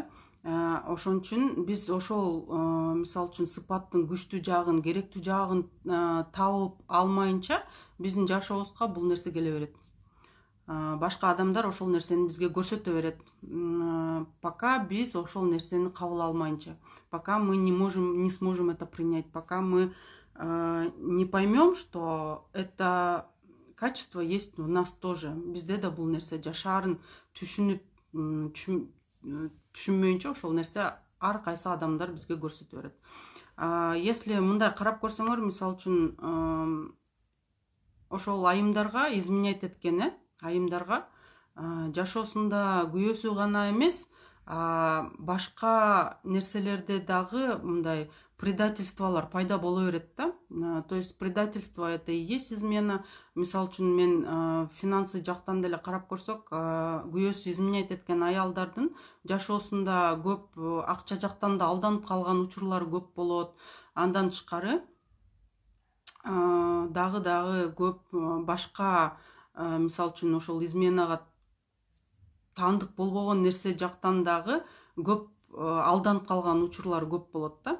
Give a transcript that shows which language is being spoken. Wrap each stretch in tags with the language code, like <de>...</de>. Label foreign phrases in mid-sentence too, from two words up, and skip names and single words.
<ky>Ошон үчүн биз ошол мисалы үчүн сыпаттын күчтүү жагын, керектүү жагын табып алмайынча биздин жашообузга бул нерсе келе берет. башка адамдар ошол нерсени бизге көрсөтө берет, пока биз ошол нерсени кабыл алмайынча,</ky> <ru>пока мы не сможем это принять, пока мы не поймем, что это качество есть в нас тоже.</ru> <ky>Бизде да бул нерсе жашаарын түшүнбөйүнчө ошол нерсе ар кайсы адамдар бизге көрсөтө берет. Если мындай карап көрсөңөр, мисалы үчүн ошол айымдарга изменять эткен, айымдарга жашоосунда күйөөсү гана эмес, башка нерселерде дагы мындай предательстволор пайда боло берет да.</ky> <ru>То есть предательство это и есть измена.</ru> <ky>Мисалы үчүн мен финансы жактан деле карап көрсөк, күйөөсү изменять эткен аялдардын жашоосунда көп акча жактан да алданып калган учурлары көп болот. Андан тышкары дагы көп башка, мисалы үчүн ошол изменага таандык болбогон нерсе жактан дагы көп алданып калган учурлар көп болот да.</ky>